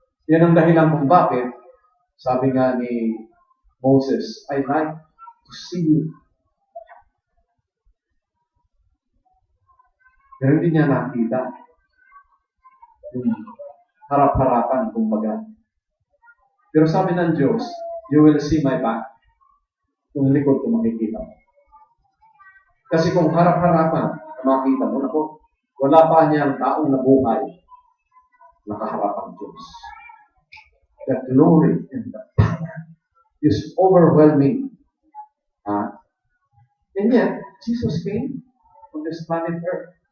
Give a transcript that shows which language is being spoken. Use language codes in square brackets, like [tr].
[tl] Yan ang dahilan kung bakit, sabi nga ni Moses, [en] I like to see you. [tl] Pero hindi niya nakita yung harap-harapan, kumbaga. Pero sabi ng Diyos, [en] you will see my back. [tl] Yung likod ko makikita mo. Kasi kung harap-harapan, makita mo na po, wala pa niyang taong nabuhay, nakaharap ang Diyos. [en] The glory and the power is overwhelming. And yet, Jesus came on this planet Earth.